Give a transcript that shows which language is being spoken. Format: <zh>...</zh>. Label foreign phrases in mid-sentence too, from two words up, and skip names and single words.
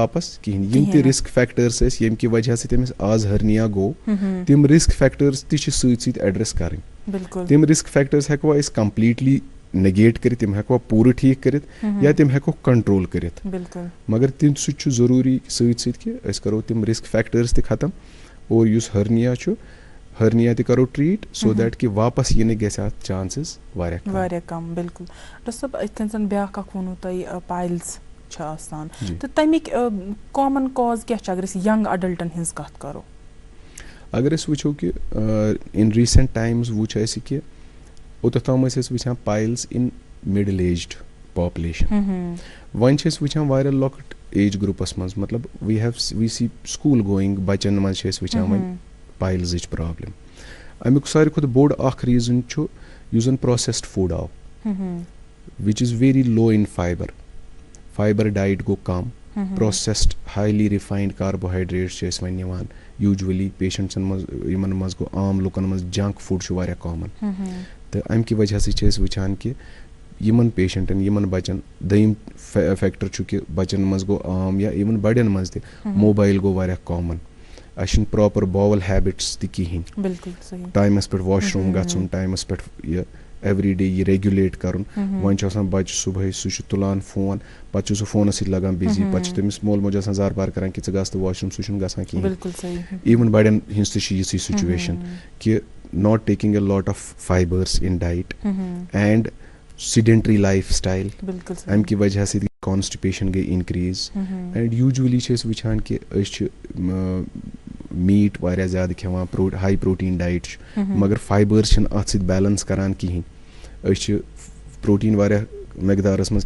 <ks>واپس کِہینۍ یِم تہِ</ks> <en>risk factors</en> <ks>ٲسۍ ییٚمہِ کہِ وجہ سۭتۍ أمِس آز ہرنیا گوٚو تِم</ks> <en>risk factors</en> <ks>تہِ چھِ سۭتۍ سۭتۍ ایڈرس کرٕنۍ تِم</ks> <en>risk factors</en> <ks>ہٮ۪کوا أسۍ</ks> <en>completely negate</en> <ks>کٔرِتھ تِم ہٮ۪کوا پوٗرٕ ٹھیٖک کٔرِتھ یا تِم ہٮ۪کو کنٹرول کٔرِتھ مگر تمہِ سۭتۍ چھُ ضروٗری سۭتۍ سۭتۍ کہِ أسۍ کرو تِم</ks> <en>risk factors</en> <ks>تہِ ختم اور یُس ہرنیا چھُ ہرنیا تہِ کرو ٹریٖٹ</ks> <en>so that</en> <ks>کہِ واپس یِنہٕ گژھِ اتھ چانسز واریاہ کم بِلکُل ڈاکٹر صٲب یِتھ کٔنۍ زن بیاکھ اکھ ووٚنوٕ تۄہہِ پایلز چھِ آسان تہٕ تَمِکۍ</ks> <en>common cause</en> <ks>کیاہ چھِ اگر أسۍ</ks> <en>young adults</en> <ks>ہٕنٛز کتھ کرو اگر أسۍ وٕچھو کہِ</ks> <en>in recent times</en> <ks>وٕچھ اَسہِ کہِ اوٚتتھ تام ٲسۍ أسۍ وٕچھان</ks> <en>piles in middle aged population</en> <ks>وۄنۍ چھِ أسۍ وٕچھان واریاہ لۄکٕٹ</ks> <en>age groups</en> <ks>منٛز مطلب وی سی</ks> <en>school going</en> <ks>بچن منٛز چھِ أسۍ وٕچھان وۄنۍ پایلزٕچ پرابلم امیُک ساروی کھۄتہٕ بوٚڑ اکھ ریٖزن چھُ یُس زن</ks> <en>processed food</en> <ks>آو</ks> <en>which is very low in fiber diet</en> <ks>گوٚو کم</ks> <en>processed highly refined carbohydrates</en> <ks>چھِ أسۍ وۄنۍ نِوان یوٗجؤلی پیشنٹسن منٛز یِمن منٛز گوٚو عام لُکن منٛز</ks> <en>junk food</en> <ks>چھُ واریاہ کامن تہٕ امہِ کہِ وجہ سۭتۍ چھِ أسۍ وٕچھان کہِ یِمن پیشنٹن یِمن بچن دوٚیِم فیکٹر چھُ کہِ بچن منٛز گوٚو عام یا اِون بڑٮ۪ن منٛز تہِ موبایل گوٚو واریاہ کامن اَسہِ چھُنہٕ</ks> <en>proper bowel habits</en> <ks>تہِ کِہینۍ ٹایمس پٮ۪ٹھ</ks> <en>wash room</en> <ks>گژھُن ٹایمس پٮ۪ٹھ یہِ</ks> <en>every day</en> <ks>یہِ ریگولیٹ کرُن وۄنۍ چھُ آسان بچہِ صبحٲے سُہ چھُ تُلان فون پتہٕ چھُ سُہ فونس سۭتۍ لگان بِزی پتہٕ چھِ تٔمِس مول موج آسان زار پار کران کہِ ژٕ گژھ تہٕ</ks> <en>wash room</en> <ks>سُہ چھُنہٕ گژھان کِہینۍ اِون بڑٮ۪ن ہِنٛز تہِ چھِ یِژھٕے سُچویشن کہِ</ks> <en>not taking a lot of fibers in diet and sedentary life style</en> <ks>امہِ کہِ وجہ سۭتۍ گٔے کانسٹِپیشن گٔے اِنکریٖز</ks> <en>and usually</en> <ks>چھِ أسۍ وٕچھان کہِ أسۍ چھِ میٖٹ واریاہ زیادٕ کھٮ۪وان</ks> <en>high protein diet</en> <ks>چھُ مگر فایبٲرس چھِنہٕ اتھ سۭتۍ بیلنس کران کِہینۍ أسۍ چھِ پروٹیٖن واریاہ مقدارس منٛز</ks>